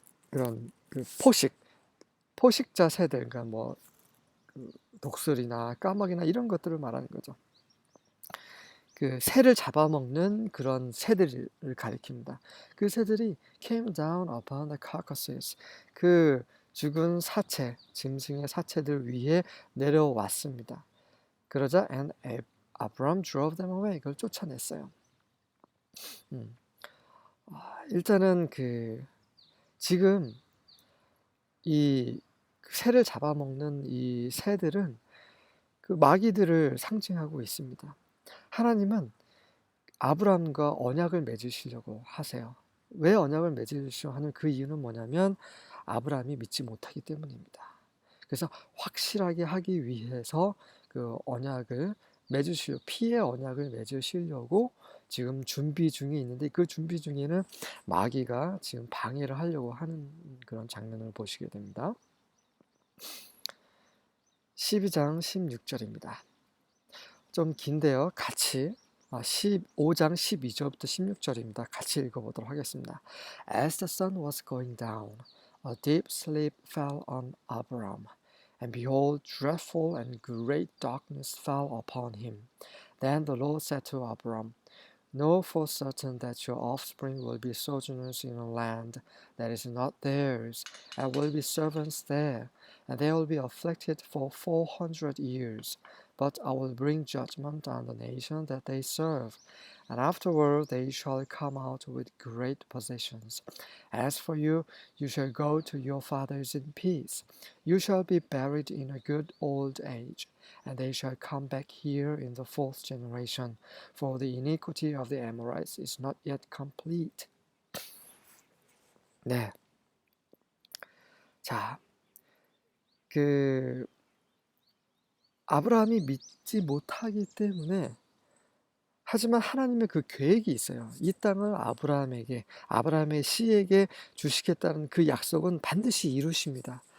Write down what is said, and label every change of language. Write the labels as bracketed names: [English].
[Korean] 그런 그 포식자 새들, 그러니까 뭐 독수리나 까마귀나 이런 것들을 말하는 거죠. 그 새를 잡아먹는 그런 새들을 가리킵니다. 그 새들이 [English] came down upon the carcasses. [Korean] 그 죽은 사체, 짐승의 사체들 위에 내려왔습니다. 그러자 [English] and Abram drove them away. [Korean] 그걸 쫓아냈어요. 일단은 지금 이 새를 잡아먹는 이 새들은 그 마귀들을 상징하고 있습니다. 하나님은 아브라함과 언약을 맺으시려고 하세요. 왜 언약을 맺으시려고 하는 그 이유는 뭐냐면 아브라함이 믿지 못하기 때문입니다. 그래서 확실하게 하기 위해서 그 언약을 피의 언약을 맺으시려고 지금 준비 중에 있는데, 그 준비 중에는 마귀가 지금 방해를 하려고 하는 그런 장면을 보시게 됩니다. 12장 16절입니다. 좀 긴데요. 같이 15장 12절부터 16절입니다. 같이 읽어보도록 하겠습니다. [English] As the sun was going down, a deep sleep fell on Abram, and behold, dreadful and great darkness fell upon him. Then the Lord said to Abram, Know for certain that your offspring will be sojourners in a land that is not theirs, and will be servants there, and they will be afflicted for 400 years. But I will bring judgment on the nation that they serve, and afterward they shall come out with great possessions. As for you, you shall go to your fathers in peace. You shall be buried in a good old age, and they shall come back here in the fourth generation. For the iniquity of the Amorites is not yet complete. [Korean] 네. 자, 아브라함이 믿지 못하기 때문에 하지만 하나님의 그 계획이 있어요. 이 땅을 아브라함의 씨에게 주시겠다는 그 약속은 반드시 이루십니다.